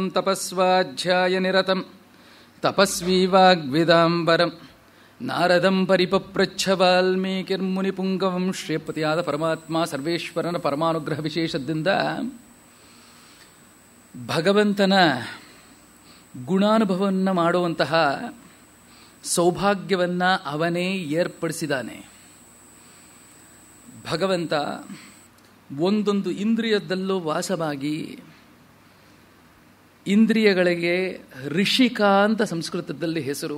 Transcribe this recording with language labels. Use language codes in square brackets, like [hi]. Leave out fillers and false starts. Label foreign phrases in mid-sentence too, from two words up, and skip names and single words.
[sa] ತಪಸ್ವಾಧ್ಯಾಯನಿರತಂ ತಪಸ್ವೀ ವಾಗ್ವೇದಾಂಬರಂ ನಾರದಂ ಪರಿಪಪ್ರಚ್ಛ ವಾಲ್ಮೀಕಿರ್ಮುನಿಪುಂಗವಂ. [kn] ಶ್ರೇಯಪತಿಯಾದ ಪರಮಾತ್ಮ ಸರ್ವೇಶ್ವರನ ಪರಮಾನುಗ್ರಹ ವಿಶೇಷದಿಂದ ಭಗವಂತನ ಗುಣಾನುಭವವನ್ನು ಮಾಡುವಂತಹ ಸೌಭಾಗ್ಯವನ್ನು ಅವನೇ ಏರ್ಪಡಿಸಿದ್ದಾನೆ. ಭಗವಂತ ಒಂದೊಂದು ಇಂದ್ರಿಯದಲ್ಲೂ ವಾಸವಾಗಿ ಇಂದ್ರಿಯಗಳಿಗೆ ಋಷಿಕ ಅಂತ ಸಂಸ್ಕೃತದಲ್ಲಿ ಹೆಸರು.